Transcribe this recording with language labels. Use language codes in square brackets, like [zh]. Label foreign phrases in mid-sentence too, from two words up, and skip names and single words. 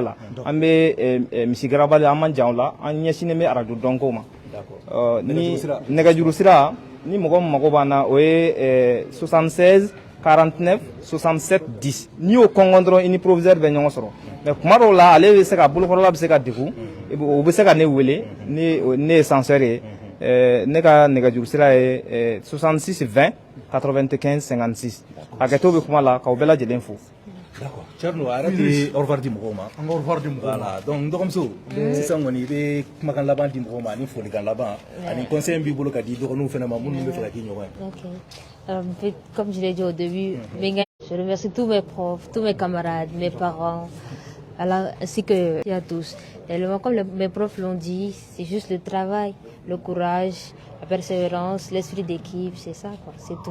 [bm] la an bɛ misigarabali an man jan o la an ɲɛsinnen bɛ radio dɔnko ma ni nɛgɛjuru sira ni mɔgɔ min mago b'an na o ye 76 49 67 10 n'i y'o kɔngɔn dɔrɔn i ni proviseur bɛ ɲɔgɔn sɔrɔ mais kuma dɔw la ale bɛ se ka bolokɔrɔla bɛ se ka degun o bɛ se ka ne wele ne ye censeur ye ne ka nɛgɛjuru sira ye 66 20 95 56 hakɛto bɛ kuma la k'aw bɛɛ lajɛlen fo. [fr] D'accord. Thierno, arrêtez au revoir [bm] di mɔgɔw ma. An ka [fr] au revoir [bm] di mɔgɔw ma. [fr] Voilà. [bm] Donc n dɔgɔmuso sisan kɔni i bɛ kumakan laban di mɔgɔw ma ani folikan laban ani conseil b'i bolo ka di dɔgɔninw fana ma minnu bɛ fɛ ka k'i ɲɔgɔn ye. [fr] Ok. Comme je l'ai dit au début, je remercie tous mes profs, tous mes camarades, mes parents, ainsi que à tous. Et comme mes profs l'ont dit, c'est juste le travail, le courage, la persévérance, l'esprit d'équipe, c'est ça, quoi, c'est tout.